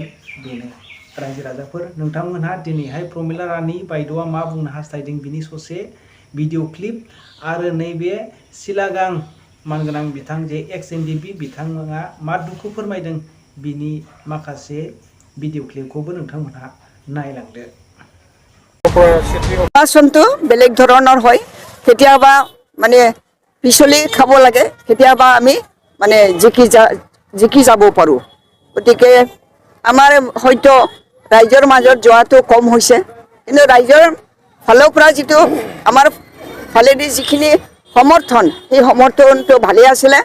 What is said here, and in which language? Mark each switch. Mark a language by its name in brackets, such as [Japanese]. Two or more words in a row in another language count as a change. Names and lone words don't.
[Bodo] बेनो रायजो राजाफोर, नोंथांमोनहा दिनैहाय प्रमिला रानी बायद'आ मा बुंनो हास्थायदों बिनि ससे [English] video clip [Bodo] आरो नैबे सिलागां मानगोनां बिथां जे Ndfb बिथांमोना मा दुखु फोरमायदों बिनि माखासे [English] video clipखौबो [Bodo] नोंथांमोनहा नायलांदो। [Assamese] आसनটো বেলেগ ধৰণৰ হয়। কেতিয়াবা মানে পিছলি খাব লাগে, কেতিয়াবা আমি মানে জিকি যাব পাৰোঁ। গতিকে আমাৰ হয়তো ৰাইজৰ মাজত যোৱাটো কম হৈছে, কিন্তু ৰাইজৰ ফালৰ পৰা যিটো আমাৰ ফালেদি যিখিনি সমৰ্থন, সেই সমৰ্থনটো ভালেই আছিলে।